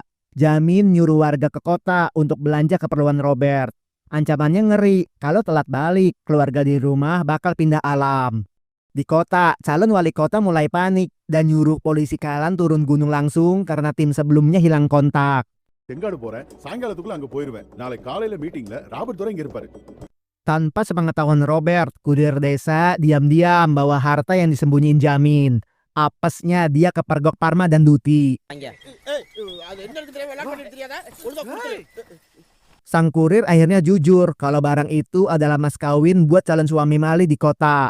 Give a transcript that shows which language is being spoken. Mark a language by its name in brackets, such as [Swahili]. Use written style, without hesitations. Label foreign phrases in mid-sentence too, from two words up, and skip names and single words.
[Indonesian] Jamin nyuruh warga ke kota untuk belanja keperluan Robert. Ancamannya ngeri, kalau telat balik, keluarga di rumah bakal pindah alam. Di kota, calon wali kota mulai panik dan nyuruh polisi Kalan turun gunung langsung karena tim sebelumnya hilang kontak. [Tamil] எங்காடு போறேன் சாயங்காலத்துக்குள்ள அங்க போயிருவேன் நாளை காலையில மீட்டிங்ல ராபர்ட் துரை இங்க இருப்பாரு. [Indonesian] Tanpa sepengetahuan Robert, kurir desa diam-diam bawa harta yang disembunyiin Jamin. Apesnya dia kepergok Parma dan Duti. Sang kurir akhirnya jujur kalau barang itu adalah mas kawin buat calon suami Mali di kota.